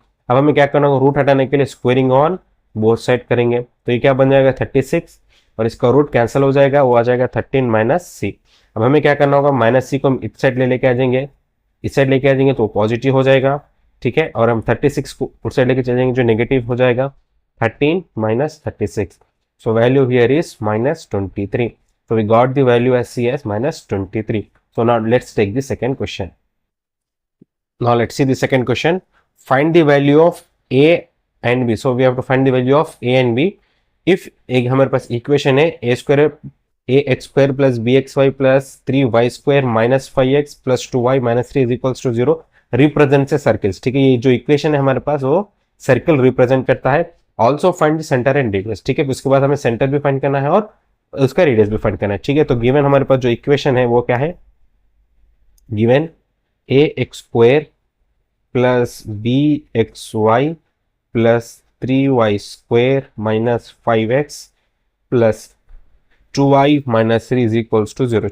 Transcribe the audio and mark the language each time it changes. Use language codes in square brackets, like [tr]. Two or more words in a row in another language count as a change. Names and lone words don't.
[hi] अब हमें क्या करना होगा, रूट हटाने के लिए [en] squaring on both side [hi] करेंगे. तो ये क्या बन जाएगा, 36 और इसका रूट कैंसिल हो जाएगा, वो आ जाएगा 13 - c. अब हमें क्या करना होगा, -c को हम इस साइड लेके आ जाएंगे, इस साइड लेके आ जाएंगे तो पॉजिटिव हो जाएगा. ठीक है, और हम 36 को उस साइड लेके चले जाएंगे जो नेगेटिव हो जाएगा, 13 - 36. [en] So value here is -23. So we got the value as c as -23. So now let's take the second question. Now let's see the second question. Find the value of a and b. So we have to find the value of a and b. [hi] If एक हमारे पास इक्वेशन है a² + bxy + 3y² - 5x + 2y - 3 = 0 [en] represents a circles. [hi] ठीक है, ये जो इक्वेशन है हमारे पास वो सर्कल रिप्रेजेंट करता है. [en] also find the center and radius. [hi] ठीक है, उसके बाद हमें सेंटर भी फाइंड करना है और उसका रेडियस भी फाइंड करना है. ठीक है, तो गिवन हमारे पास जो इक्वेशन है वो क्या है, गिवन ax² + bxy + 3y² - 5x + 2y - 3 = 0.